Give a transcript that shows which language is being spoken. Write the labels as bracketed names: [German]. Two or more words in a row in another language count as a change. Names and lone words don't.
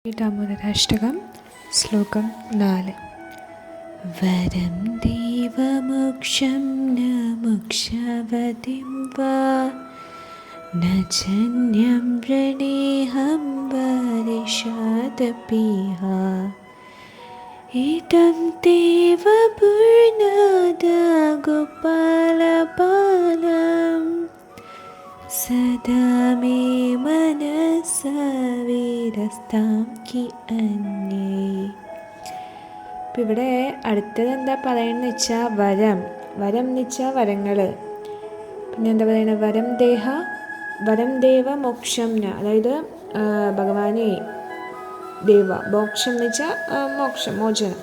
[Sanskrit] दामोदराष्टकं श्लोकं 4 वरं देवमोक्षं न मोक्षवतीं वा न जन्यं वृणेऽहं वरिषादपीह इदं देव पूर्णदगोपालपालम् सदा मे മനസ്സവിരസ്താം കി അന്യേ. [Malayalam] ഇപ്പം ഇവിടെ അടുത്തത് എന്താ പറയുന്നത് വെച്ചാൽ വരം എന്ന് വെച്ചാൽ വരങ്ങൾ. പിന്നെ എന്താ പറയുന്നത്, [Sanskrit] വരം ദേവ മോക്ഷം ന, [Malayalam] അതായത് ഭഗവാനെ ദേവ, മോക്ഷം എന്ന് വെച്ചാൽ മോക്ഷം, മോചനം.